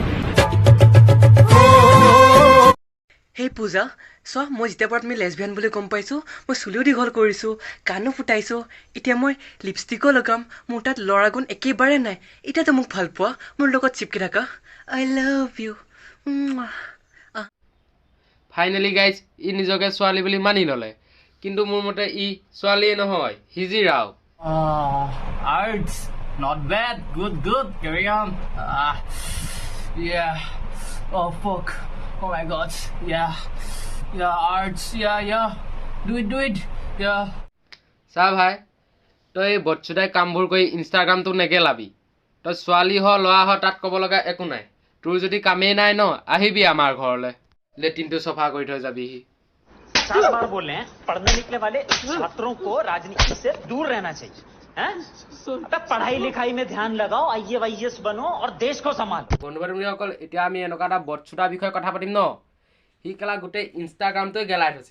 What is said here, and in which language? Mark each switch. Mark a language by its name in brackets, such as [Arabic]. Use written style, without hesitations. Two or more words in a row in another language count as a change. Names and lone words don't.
[Assamese] হেই পূজা, চোৱা মই যেতিয়াৰ পৰা তুমি লেছবিয়ান বুলি গম পাইছোঁ, মই চুলিও দীঘল কৰিছোঁ, কাণো ফুটাইছোঁ, এতিয়া মই লিপষ্টিকো লগাম। মোৰ তাত ল'ৰা গুণ একেবাৰে নাই। এতিয়াতো মোক ভাল পোৱা, মোৰ লগত চিপকি থাকা। [English] I love you. finally guys [Assamese] ই নিজকে ছোৱালী বুলি মানি ল'লে, কিন্তু মোৰ মতে ই ছোৱালীয়ে নহয়, হিজিৰাও। [English] Arts, not bad, good, carry on. Yeah. Oh fuck. Oh my god. Yeah, arts, yeah. Do it. Yeah. [Assamese] চা ভাই, তই এই বটচুদাই কামবোৰ কৰি ইনষ্টাগ্ৰামটো নেগেলাবি। তই ছোৱালী হ ল'ৰা হ তাত ক'ব লগা একো নাই। তোৰ যদি কামেই নাই ন, আহিবি আমাৰ ঘৰলৈ, লেট্ৰিনটো চফা কৰি থৈ যাবিহি। [Hindi] 4 बार बोल रहे हैं, पढ़ने निकले वाले छात्रों को राजनीति से दूर रहना चाहिए। पढ़ाई लिखाई में ध्यान लगाओ, IAS बनो और देश को संभालो। [Assamese] বন্ধু বান্ধৱীসকল, এতিয়া আমি এনেকুৱা এটা বটচুদাৰ বিষয়ে কথা পাতিম ন, সি কেলা গোটেই ইনষ্টাগ্ৰামটোৱে গেলাই থৈছে।